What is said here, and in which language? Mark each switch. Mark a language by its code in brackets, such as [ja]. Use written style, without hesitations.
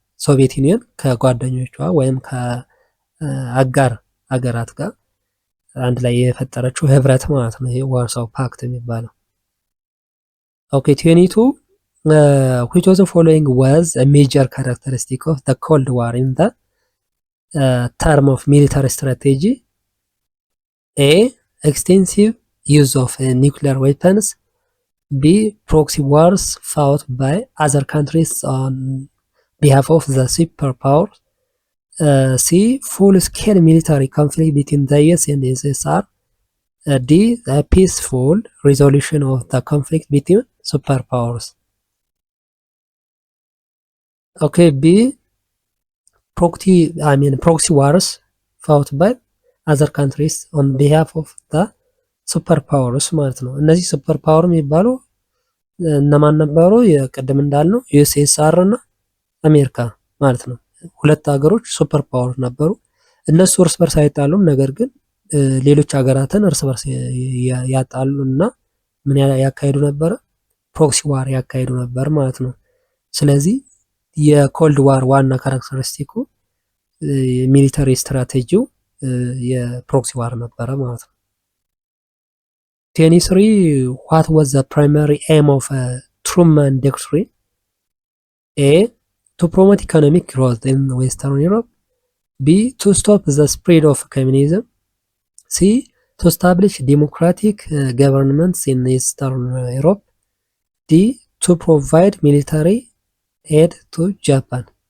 [am] ሶቪየት ዩኒየን ከጓደኞቿ ወይም ከአጋር ሀገራት ጋር አንድ ላይ የፈጠረችው ህብረት ማለት ነው። ይሄ ዋርሳው ፓክት የሚባለው። [en] ኦኬ 22 which of the following was a major characteristic of the Cold War in the term of military strategy? A. Extensive use of nuclear weapons. B. Proxy wars fought by other countries on behalf of the superpowers. C. Full-scale military conflict between the US and USSR. D. The peaceful resolution of the conflict between superpowers. Okay, B. Proxy wars fought by other countries on behalf of the superpowers [am] ማለት ነው። እነዚህ ሱፐር ፓወር የሚባሉ እነማን ነበሩ? የቀደም እንዳልነው ዩኤስኤስአር እና አሜሪካ ማለት ነው። ሁለት ሀገሮች ሱፐር ፓወር ነበሩ። እነሱ እርስ በርስ አይጣሉም፣ ነገር ግን ሌሎች ሀገራትን እርስ በርስ ያጣሉ እና ምን ያካሄዱ ነበረ? ፕሮክሲ ዋር ያካሄዱ ነበር ማለት ነው። ስለዚህ የኮልድ ዋር ዋና ካራክተሪስቲኩ ሚሊተሪ ስትራቴጂው የፕሮክሲ ዋር ነበረ ማለት ነው። [en] 23 what was the primary aim of Truman Doctrine? A. To promote economic growth in Western Europe. B. To stop the spread of communism. C. To establish democratic governments in Eastern Europe. D. To provide military aid to Japan.